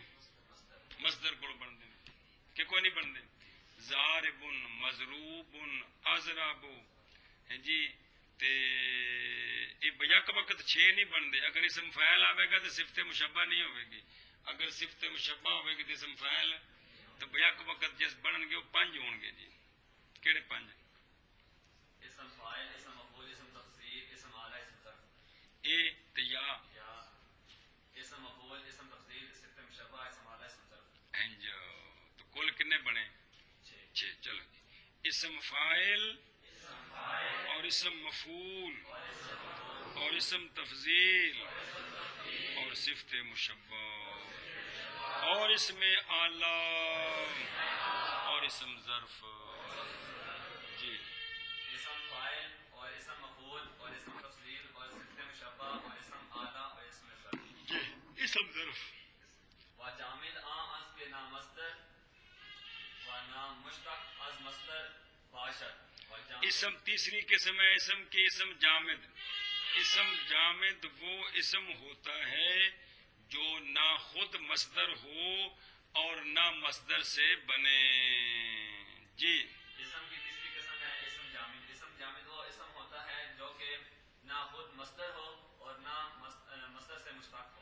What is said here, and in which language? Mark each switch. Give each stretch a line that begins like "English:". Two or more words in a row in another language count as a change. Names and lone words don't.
Urdu: مصدر کو بنتے ہیں کہ کوئی نہیں بنتے؟ ضارب، مضروب، اضرب، جی تے یہ یک وقت 6 نہیں بنتے۔ اگر اسم فاعل آئے گا تو صفت مشبہ نہیں ہوئے گی، اگر صفت مشبہ ہوئے گی تو اسم فاعل، تو یک وقت جس بنن گے وہ 5 ہون گے۔
Punjabi: جی کہڑے 5؟
Urdu: اسم فاعل، اسم مفعول، اسم تفضیل، اسم اعلی، اسم ظرف۔
Punjabi: اے تے یا
Urdu: اسم مفعول، اسم تفضیل، صفت مشبہ، اسم اعلی، اسم ظرف۔
Punjabi: انج تو کل کنے بنے؟ 6۔
Urdu: چلو جی، اسم فاعل اور اسم مفعول اور اسم تفضیل اور صفت مشبہ اور اسم اعلی اور اسم ظرف۔ جی اسم فاعل اور اسم مفعول اور اسم تفضیل اور صفت مشبہ اور اسم اعلی اور اسم ظرف۔ جی اسم ظرف
Persian: و جامد از کے نام مصدر و نام مشتق از مصدر باشد۔
Urdu: اسم تیسری قسم ہے اسم کی، اسم جامد اسم جامد وہ اسم ہوتا ہے جو نہ خود مصدر ہو اور نہ مصدر سے بنے. جی اسم کی تیسری قسم ہے اسم جامد. اسم جامد وہ اسم ہوتا ہے جو کہ نہ خود مصدر ہو اور نہ مصدر سے مشتق ہو.